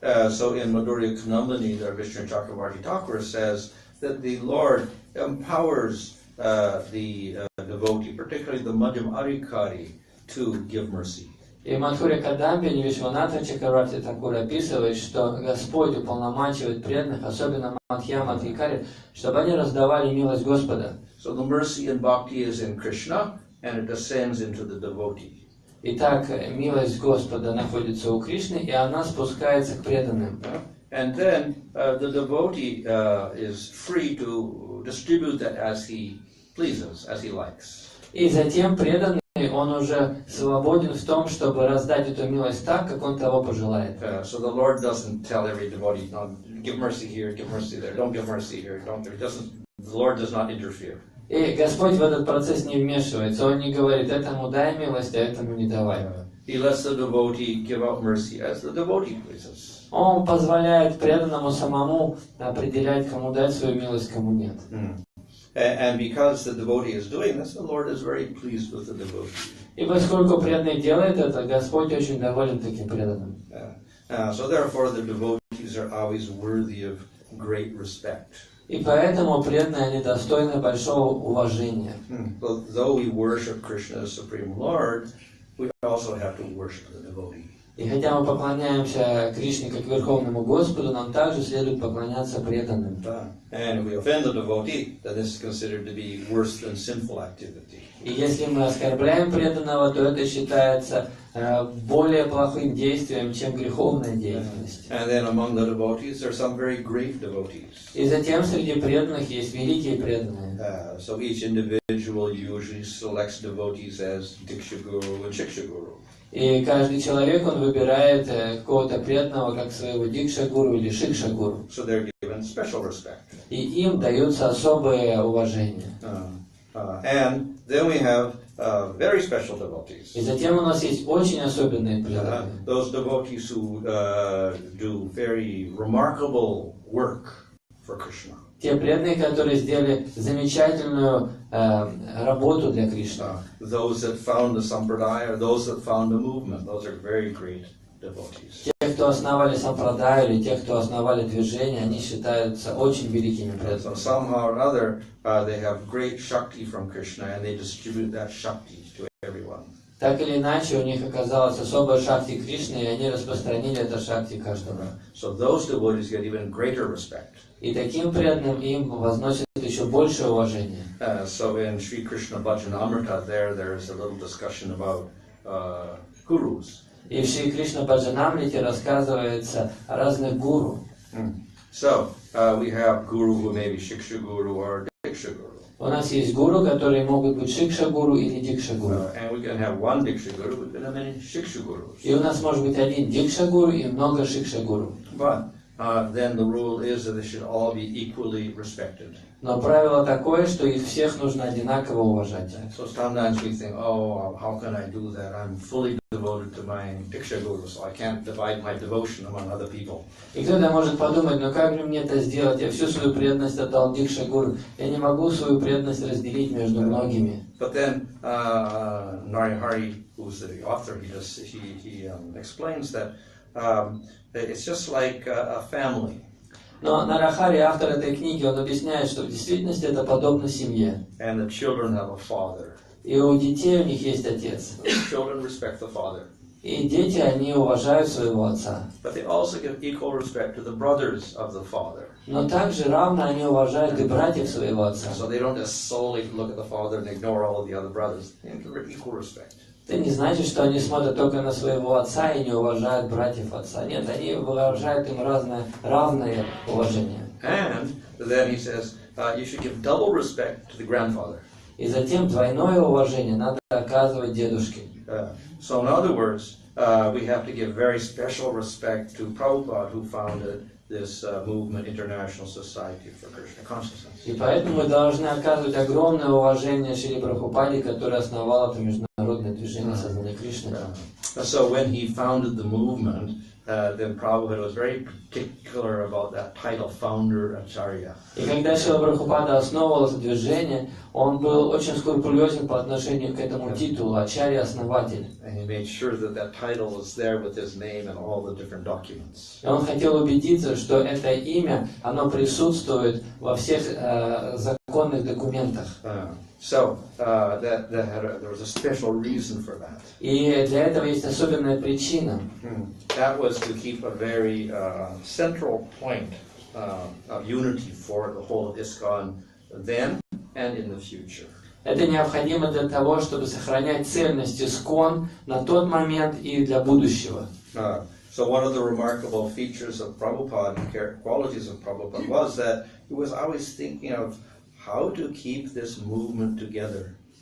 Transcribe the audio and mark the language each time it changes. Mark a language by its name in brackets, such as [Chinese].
[English] So in Madhurya Kanandani, the Vishnu Chakravarti Thakur says that the Lord empowers the devotee, particularly the Madhyam Adhikari, to give mercy. [Russian] И в Мадхуре Кадамбе Вишванатха Чакраварти Такур описывает, что Господь уполномачивает преданных, особенно Мадхьям Адхикари, чтобы они раздавали милость Господа. [English] So the mercy and bhakti is in Krishna, and it descends into the devotee. [Russian] Итак, милость Господа находится у Кришны, и она спускается к преданным. [English] And then the devotee is free to distribute that as he pleases, as he likes. [Russian] И затем преданный, он уже свободен в том, чтобы раздать эту милость так, как он того пожелает. [English] So the Lord doesn't tell every devotee, no, give mercy here, give mercy there, don't give mercy here, don't. It doesn't. The Lord does not interfere. [Russian] И Господь в этот процесс не вмешивается. Он не говорит, этому дай милость, а этому не давай. [English] He lets the devotee give out mercy as the devotee pleases. [Russian] Он позволяет преданному самому определять, кому дать свою милость, кому нет. [English] And because the devotee is doing this, the Lord is very pleased with the devotee. [Russian] И поскольку преданный делает это, Господь очень доволен таким преданным. [English] So therefore, the devotees are always worthy of great respect. [Russian] И поэтому преданные, они достойны большого уважения. [English] Though we worship Krishna as Supreme Lord, we also have to worship the devotee. [Russian] И хотя мы поклоняемся Кришне как Верховному Господу, нам также следует поклоняться преданным. [English] And if we offend the devotee, then this is considered to be worse than sinful activity. [Russian] И если мы оскорбляем преданного, то это считается более плохим действием, чем греховная деятельность. [English] And then among the devotees, there are some very great devotees. [Russian] И затем среди преданных есть великие преданные. [English] So each individual usually selects devotees as Diksha Guru and Shiksha Guru. [Russian] И каждый человек, он выбирает какого-то преданного, как своего Дикша-гуру или Шикша-гуру. [English] So they're given special respect. [Russian] И им дается особое уважение. [English] And then we have very special devotees. [Russian] И затем у нас есть очень особенные преданные. [English] Those devotees who do very remarkable work for Krishna. [Russian] Те преданные, которые сделали замечательную работу для Кришны. [English] Those that found the sampradaya, those that found the movement, those are very great devotees. [Russian] Те, кто основали сампрадаю, или те, кто основали движение, они считаются очень великими преданными. [English] So somehow or other, they have great shakti from Krishna, and they distribute that shakti to everyone. [Russian] Так или иначе, у них оказалась особая шакти Кришны, и они распространили это шакти каждому. [English] So those devotees get even greater respect. [Russian] И таким преданным им возносят еще большее уважение. [English] So in Sri Krishna Bhajanamrita, there's a little discussion about gurus. [Russian] И в Шри Кришна Баджанамрите рассказывается о разных гуру. [English] So we have guru who may be shiksha guru or diksha guru. [Russian] У нас есть гуру, которые могут быть шикша-гуру или дикша-гуру. [English] And we can have one diksha guru, we can have many shiksha gurus. [Russian] И у нас может быть один дикша-гуру и много шикша-гуру. [English] But then the rule is that they should all be equally respected. [Russian] Но правило такое, что их всех нужно одинаково уважать. [English] So sometimes we think, oh, how can I do that? I'm fully devoted to my diksha guru, so I can't divide my devotion among other people. [Russian] И кто-то может подумать, ну как же мне это сделать? Я всю свою преданность отдал дикша-гуру. Я не могу свою преданность разделить между многими. [English] But then Narihari, who's the author, he explains that it's just like a family. [Russian] Но Нарахари, автор этой книги, он объясняет, что в действительности это подобно семье. [English] And the children have a father. [Russian] И у детей у них есть отец. [English] The children respect the father. [Russian] И дети, они уважают своего отца. [English] But they also give equal respect to the brothers of the father. [Russian] Но также равно они уважают и братьев своего отца. [English] So they don't just solely look at the father and ignore all of the other brothers. They give equal respect. [Russian] Это не значит, что они смотрят только на своего отца и не уважают братьев отца. Нет, они выражают им равное уважение. [English] And then he says, you should give double respect to the grandfather. [Russian] И затем двойное уважение надо оказывать дедушке. [English] So in other words, we have to give very special respect to Prabhupada, who founded this movement, International Society for Krishna Consciousness. [Russian] И поэтому мы должны оказывать огромное уважение Шри Прабхупаде, который основал это международное движение сознания Кришны. [English] So when he founded the movement, then Prabhupada was very particular about that title, founder Acharya. [Russian] И когда Шрила Прабхупада основывал это движение, он был очень скрупулезен по отношению к этому титулу Ачарья основатель. [English] And he made sure that that title was there with his name and all the different documents. [Russian] И он хотел убедиться, что это имя, оно присутствует во всех законных документах. [English] So there was a special reason for that. [Russian] И для этого есть особенная причина. [English] That was to keep a very central point of unity for the whole of ISKCON then and in the future. [Russian] Это необходимо для того, чтобы сохранять цельность ИСККОН на тот момент и для будущего. [English] So one of the remarkable features of Prabhupada, qualities of Prabhupada, was that he was always thinking of how to keep this movement together.